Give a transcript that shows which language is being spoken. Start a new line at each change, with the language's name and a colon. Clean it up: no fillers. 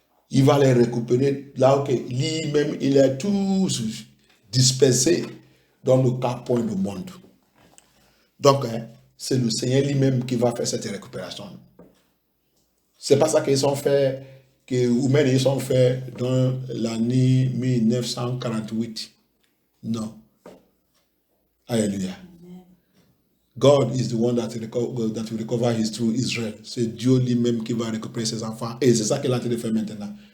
French: Il va les récupérer là où lui-même il est tous dispersé dans le quatre coins du monde. Donc, c'est le Seigneur lui-même qui va faire cette récupération. C'est pas ça qu'ils ont fait, ils ont fait dans l'année 1948. Non. Alléluia.
English: God is the one that will recover his true Israel.
French: C'est Dieu lui-même qui va récupérer ses enfants. Et c'est ça qu'il est en train de faire maintenant.